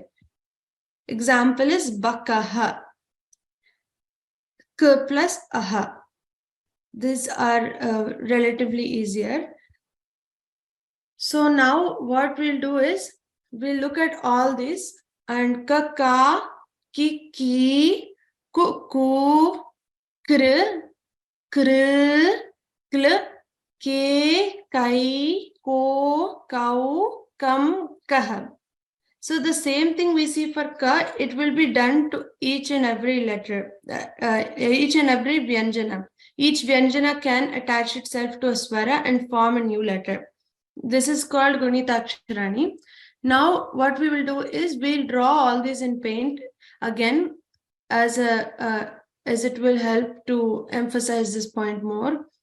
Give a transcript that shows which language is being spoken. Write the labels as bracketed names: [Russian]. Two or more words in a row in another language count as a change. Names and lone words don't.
[English] Example is bakaha. K plus aha. These are relatively easier. So now what we'll do is we'll look at all these and ka, ki, ku, kr, kl, ke, kai, ko, kau, kam, kah. So the same thing we see for ka, it will be done to each and every letter, each and every vyanjana. Each vyanjana can attach itself to a swara and form a new letter. This is called Gunitaksharani. Now what we will do is we'll draw all these in paint again as it will help to emphasize this point more.